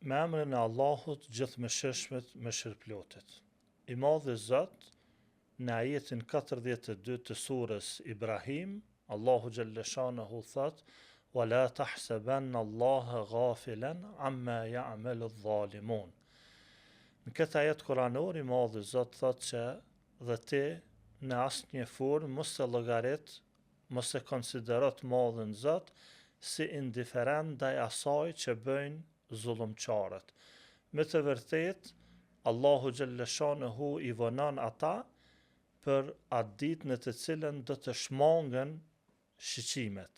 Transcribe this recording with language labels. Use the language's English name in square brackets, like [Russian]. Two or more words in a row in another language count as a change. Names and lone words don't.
[Albanian] Me emrin e Allahut gjithëmëshirshmit, mëshirëplotit. I madhi Zot, në ajetin 42 të surës Ibrahim, Allahu [Arabic] جل شأنه [Albanian] thot: [Arabic] "ولا تحسبن الله غافلا عما يعمل الظالمون." [Albanian] Në këtë ajet kuranor, i madhi Zot thot që dhe ti në asnjë formë mos e llogarit, mos e konsidero të madhin Zot si indiferent ndaj asaj që bëjnë zullumqarët. Me të vërtet, Allahu [Arabic] جل شأنه [Albanian] i vonon ata për atë ditë në të cilën do të shmangen shiqimet.